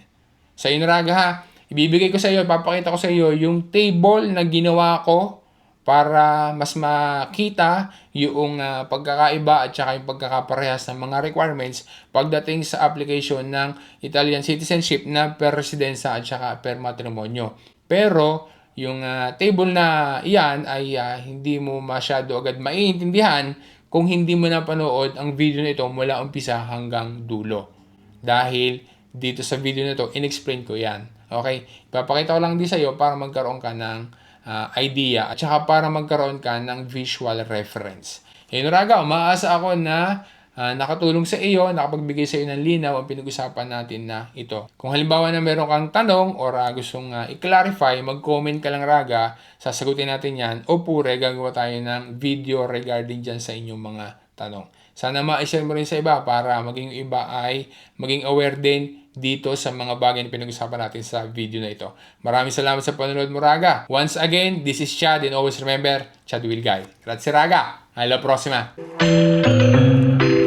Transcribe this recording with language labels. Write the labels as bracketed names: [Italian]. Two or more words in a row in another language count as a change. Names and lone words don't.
[Filipino] Sa Inraga ha, ibibigay ko sa iyo, papakita ko sa iyo yung table na ginawa ko para mas makita yung pagkakaiba at saka yung pagkakaparehas ng mga requirements pagdating sa application ng [English] Italian citizenship [Filipino] na [Italian] per residenza [Filipino] at saka [Italian] per matrimonyo. [Filipino] Pero yung table na iyan ay hindi mo masyado agad maiintindihan kung hindi mo napanood ang video nito mula umpisa hanggang dulo. Dahil dito sa video na to, in-explain ko yan. Okay? Ipapakita ko lang din sa iyo para magkaroon ka ng idea at saka para magkaroon ka ng visual reference. Raga, umaasa ako na nakatulong sa iyo, nakapagbigay sa iyo ng linaw ang pinag-usapan natin na ito. Kung halimbawa na meron kang tanong or gustong i-clarify, mag-comment ka lang Raga, sasagutin natin yan o pure gagawa tayo ng video regarding dyan sa inyong mga tanong. Sana ma-share mo rin sa iba para maging iba ay maging aware din dito sa mga bagay na pinag-usapan natin sa video na ito. Maraming salamat sa panonood mo Raga. [English] Once again, this is Chad and always remember, Chad will guide. [Italian] Grazie Raga. Alla prossima.